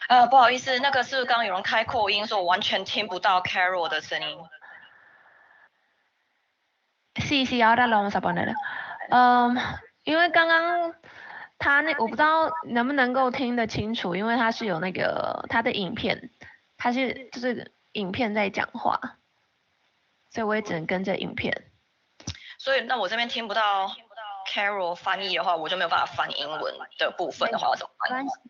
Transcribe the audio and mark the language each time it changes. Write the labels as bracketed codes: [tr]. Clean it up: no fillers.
[zh] 不好意思，那个是刚刚有人开扩音，所以我完全听不到 Carol 的声音。 [es] Sí, sí, ahora lo vamos a poner. [zh] 因为刚刚他我不知道能不能够听得清楚，因为他是有那个他的影片，他就是影片在讲话，所以我也只能跟着影片。所以那我这边听不到 Carol 翻译的话，我就没有办法翻英文的部分的话，要怎么办？